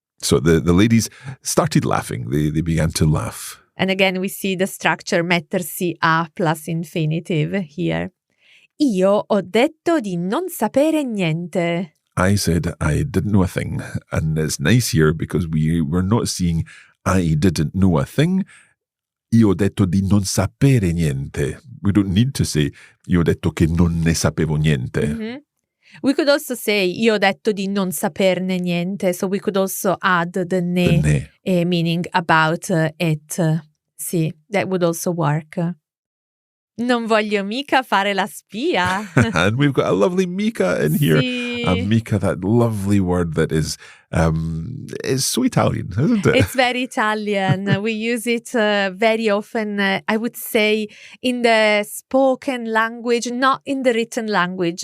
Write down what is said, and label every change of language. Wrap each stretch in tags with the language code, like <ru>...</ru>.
<en>So the ladies started laughing. They began to laugh. And again, we see the structure mettersi a plus infinitive here.</en> <it>Io ho detto di non sapere niente.</it> <en>I said I didn't know a thing. And it's nice here because we're not seeing I didn't know a thing.</en> <it>Io ho detto di non sapere niente.</it> <en>We don't need to say</en> <it>io ho detto che non ne sapevo niente. Mm-hmm.</it> <en>We could also say</en> <it>io ho detto di non saperne niente.</it> <en>So we could also add the ne. Meaning about it. Sì, that would also work.</en> <it>Non voglio mica fare la spia.</it> <en>And we've got a lovely mica in here.</en> <it>Sì.</it> <en>A mica, that lovely word that is It's so Italian, isn't it? It's very Italian. We use it very often, I would say, in the spoken language, not in the written language.</en>